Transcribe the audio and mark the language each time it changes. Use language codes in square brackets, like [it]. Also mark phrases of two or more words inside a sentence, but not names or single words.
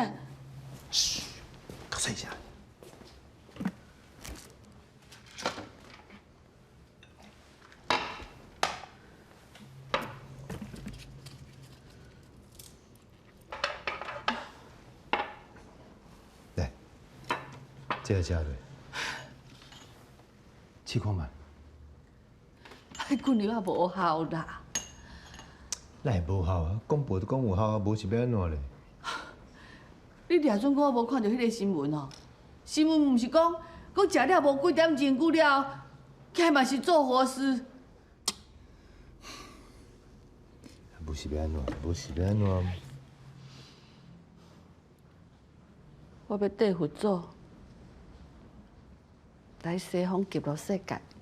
[nan] 嘘，较细声。来，这个食落，试看觅。迄滚药啊无效啦。哪会无效啊？讲无就讲有效啊，无是要安怎咧？你掠准我无看到迄个新闻哦？新闻毋是讲食了无几点钟久了，起嘛是做坏事。无是要安怎？无是要安怎？我要缀佛祖来西方极乐世界。